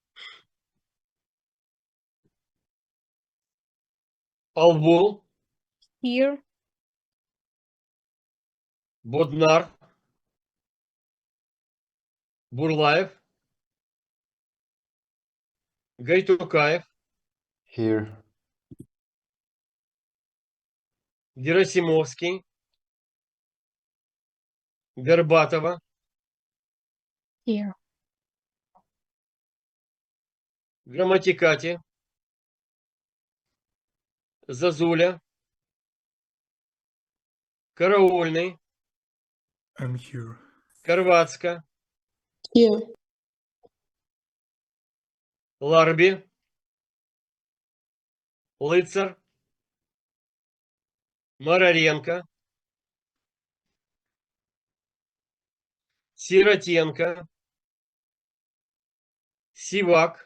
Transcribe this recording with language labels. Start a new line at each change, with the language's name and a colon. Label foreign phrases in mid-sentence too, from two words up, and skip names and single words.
Russian: Albu,
English: Here.
Russian: Bodnar, Бурлаев, Гайтукаев,
English: Here.
Russian: Герасимовский, Горбатова,
English: Here.
Russian: Грамматикати, Зазуля, Караульный,
English: I'm here.
Russian: Карватска,
English: Here.
Russian: Ларби, Лыцар, Мараренко, Сиротенко, Сивак,